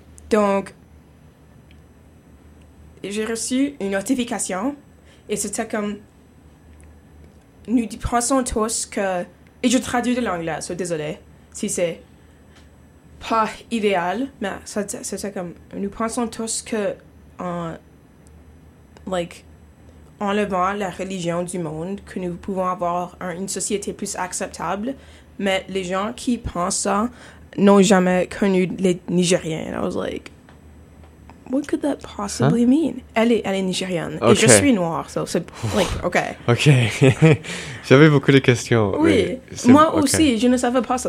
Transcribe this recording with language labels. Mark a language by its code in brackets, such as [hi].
[fr] Donc, j'ai reçu une notification et c'était comme, nous pensons tous que, et je traduis de l'anglais, so désolé si c'est pas idéal, mais c'était comme, nous pensons tous que en, like, enlevant la religion du monde, que nous pouvons avoir une société plus acceptable, mais les gens qui pensent ça n'ont jamais connu les Nigériens. [en] I was like, what could that possibly mean? [fr] Elle est nigérienne. [en] Okay. [fr] Et je suis noire, so c'est, like, ok. Ok. J'avais beaucoup de questions. Oui. Moi okay. aussi, je ne savais pas ça.